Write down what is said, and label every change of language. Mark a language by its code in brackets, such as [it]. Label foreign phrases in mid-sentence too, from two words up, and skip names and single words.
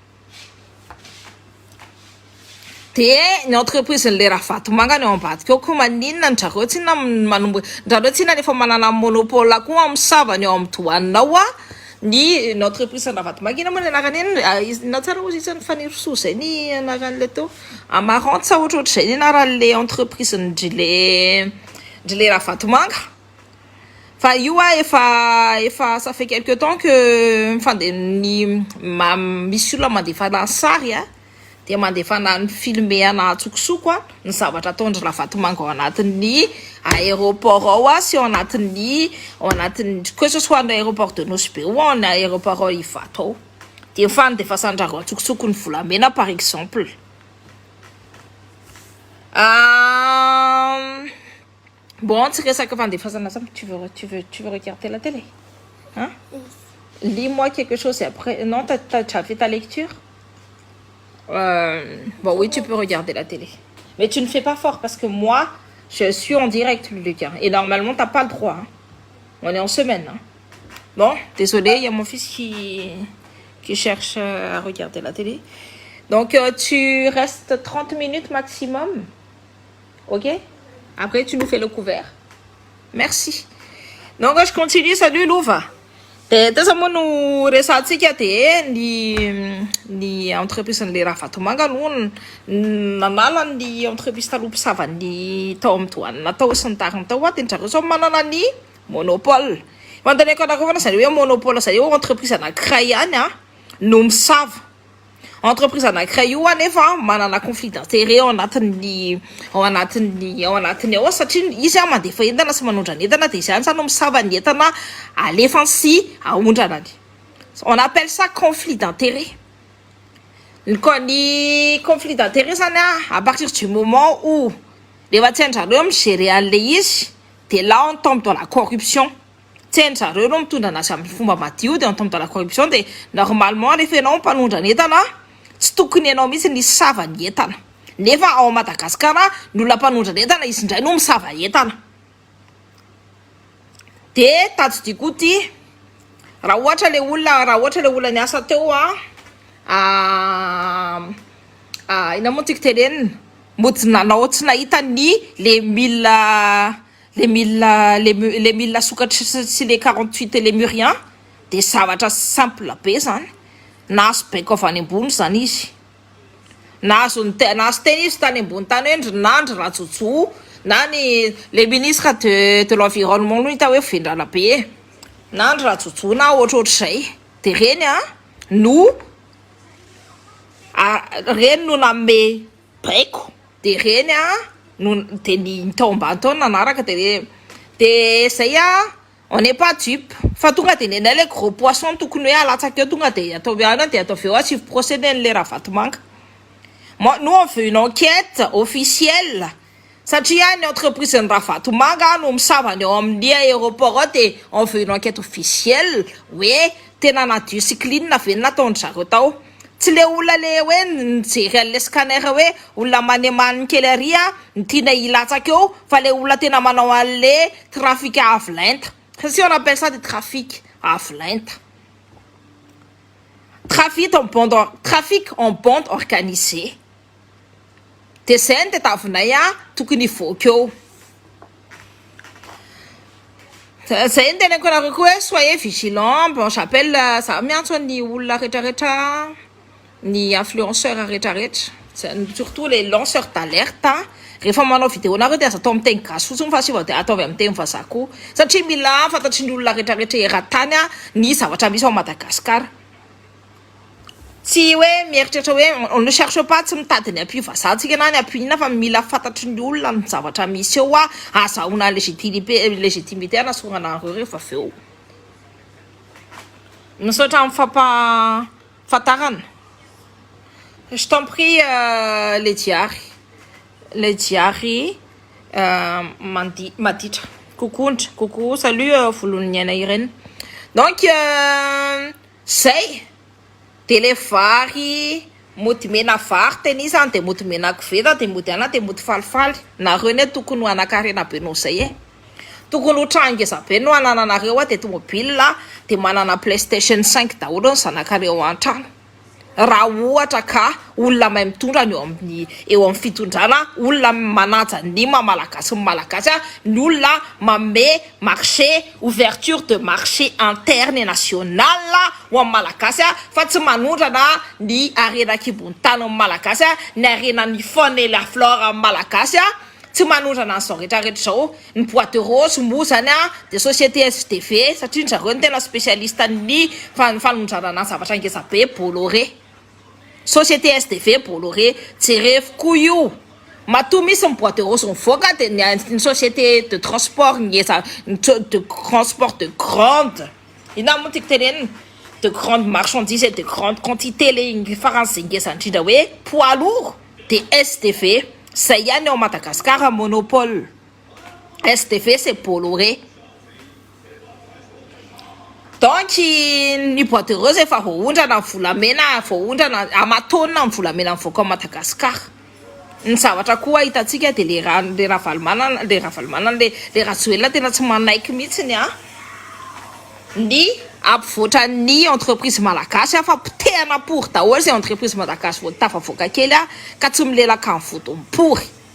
[mg] Dia ny entreprise n'le raha vatomanga ny ao ambadika eo koa maninona ny zareo tsy na manomboka zareo tsy na nefa manana monopole koa amin'ny savany ao amin'ny douane-nao ny entreprise ny raha vatomanga ina moa ny anarany iny na tsara ozy isany fanirosoa zay ny anaran'le teo Amarante sa ohatrohatr'izay ny anaran'le entreprise ndry le raha vatomanga. Fa io efa [fr] ça fait quelque temps que [mg] misy olona mandefana sary dia mandefana ny filmena tsokosoko ny zavatra ataondry raha vatomanga ao anatin'ny aéroport ao sy ao anatin'ny [fr] que ce soit [mg] ny [fr] aéroport de Nosy Be ou [mg] ny aéroport Ivato ao dia fandefasan-jareo tsokosoko ny volamena [fr] par exemple. Bon, tu sais que tu veux regarder la télé, hein? Lis-moi quelque chose et après. Non, tu as fait ta lecture? Bon, oui, tu peux regarder la télé. Mais tu ne fais pas fort parce que moi, je suis en direct, Lucas. Et normalement, tu n'as pas le droit. Hein? On est en semaine. Hein? Bon, désolé, il y a mon fils qui cherche à regarder la télé. Donc, tu restes 30 minutes maximum. Ok? Après, tu nous fais le couvert. Merci. Donc, je continue. Salut, Louva. [mg] Tesa moa no resantsika dia ny entreprise n'le raha vatomanga no nanala ny entreprise taloha mpisavany tao amin'ny douane tao sy ny tariny tao dia zareo sao manana ny monopole. Fantaniako anareo fa zareo hoe monopole zareo entreprise anankiray ihany no misava. Entreprise anankiray io nefa manana [fr] conflit d'intérêt [mg] ao anatiny ao satria izy mandefa entana sy manondrana entana dia izy ihany no misava ny entana alefany sy aondrana. [fr] On appelle ça conflit d'intérêt. [mg] Ny [fr] conflit d'intérêt [mg] zany [fr] à partir du moment où [mg] rehefa tsy hain-jareo migérer an'le izy dia [fr] là on tombe dans la corruption. [mg] Tsy hain-jareo no mitondra anazy amin'ny fomba madio dia [fr] on tombe dans la corruption [mg] dia normalement rehefa ianao mpanondrana entana tsy tokony ianao mihitsy ny sava ny entana nefa ao Madagasikara ny olona mpanondrana entana izy indray no misava entana. Dia tadidiko ty raha ohatra le olona niasa teo ina moa tiako tenenina Motinanao tsy nahita les 1000 sokatra sy [fr] les 48 lémuriens [mg] de zavatra simple be zany. Nahazo baiko avy any ambony zany izy. Nahazo tena izy tany ambony tany hoe Nandry Rajojo na [fr] les ministres de l'environnement [mg] no hita hoe vendrana be. Nandry Rajojo na ohatrohatr'izay. De reny no nanome baiko. De reny de ny tao ambany tao nanaraka de zay [fr] on n'est pas dupe. [mg] Fa tonga de nenay le gros poisson tokony hoe alatsaka eo tonga de atao viana de atao veo [fr] suivre procédé [mg] le Ravatomanga. [fr] Nous on veut une enquête officielle. [mg] Satria ny entreprise ny Ravatomanga no misavany eo amin'ny aéroport de [fr] on veut une enquête officielle. [mg] Hoe tena nadio cycline ve nataony zareo tao. Tsy le olona le hoe nijery le scanner hoe olona manemany kely ary tiana hilatsaka eo fa le olona tena manao an'le [fr] trafic à violente. Si on appelle ça des trafics à violente. Trafic en bande organisée. [mg] De zay ny tetavinay tokony hivoaka eo. Zay ny teneniko anareo koa hoe [fr] soyez vigilant. Bon, j'appelle ça [mg] miantso ny olona rehetrarehetra, ny influenceurs rehetrarehetra, [fr] surtout les lanceurs d'alerte. [mg] Rehefa manao vidéo nareo de aza atao amin'ny teny gasy fotsiny fa sy de ataovy amin'ny teny vazaha koa. Satria mila fantatry ny olona rehetrarehetra eran-tany ny zavatra misy ao Madagasikara. [fr] Si ouais, [mg] mieritetra hoe [fr] on ne cherche pas [mg] tsy mitady ny appui vazahantsika na ny appui na fa mila fantatry ny olona ny zavatra misy eo azahoana légitimité anasorana nareo rehefa aveo. Misaotra amin'ny fampafantarana. [fr] Je t'en prie les diary Maditra. Coucou, salut [mg] volon'ny aina ireny. Donc zay tele vary mody mena vary teny izany de mody mena koveta de mody ana de mody falifaly. Nareo ne tokony ho anakarena be no zay tokony ho trangeza be no anananareo de tomobile de manana PlayStation 5 daholo ny zanakareo an-trano. Raha ohatra ka olona mahay mitondra eo amin'ny fitondrana, olona manaja ny malagasy ny olona mame marché, [fr] ouverture de marché interne et national [mg] ho amin'ny malagasy fa tsy manondrana ny arena kibony tany amin'ny malagasy, ny arena ny [fr] faune et la flore [mg] amin'ny malagasy tsy manondrana an'izao rehetrarehetra zao. Ny [fr] boîte rose [mg] moa zany de société STV satria zareo ny tena spécialiste ny fanondrana zavatra ngeza be Bolloré. Société STV Bolloré jerevy koa io. Matoa misy ny [fr] boîte rose [mg] mivoaka de ny [fr] société de transport de transport de grande. [mg] Ina moa tiako tenenina [fr] de grande marchandise et de grande quantité [mg] le faran'izay ngeza indrindra hoe [fr] poids lourd de STV. [mg] Zay ihany ao Madagasikara monopole. [fr] STV c'est Bolloré. [mg] Donc ny [fr] boîte rose [mg] efa voaondrana ny volamena voaondrana amatona ny volamena mivoaka ao Madagasikara. Ny zavatra koa hitantsika de le Ravalomanana le Rajoelina tena tsy manaiky mihitsiny ny ampivoatra ny entreprise malagasy fa potehana pory daholo zay entreprise malagasy vao tafavoaka kely ka tsy milelaka amin'ny vodiny pory.